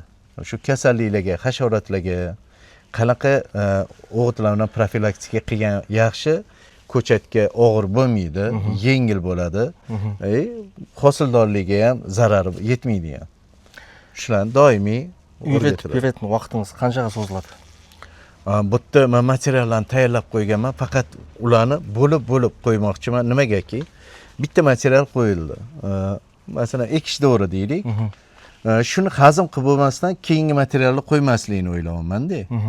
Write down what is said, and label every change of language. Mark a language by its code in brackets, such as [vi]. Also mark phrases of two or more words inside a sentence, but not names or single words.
[uz] Shu kasalliklarga, hasharotlarga qanaqa o'g'itlar bilan profilaktika qilgan yaxshi, ko'chatga og'ir bo'lmaydi, yengil bo'ladi, hosildorligiga ham zarari yetmaydi ham. Shularni doimiy [kk] үйретіп беретін уақытыңыз қаншаға созылады? [uz] Bu yerda men materiallarni tayyorlab qo'yganman, faqat ularni bo'lib qo'ymoqchiman. Nimagaki? Bitta material qo'yildi. Masalan, ekish davri deylik. Shuni hazm qilib bo'lmasdan keyingi materialni qo'ymaslikni o'ylayapman-da.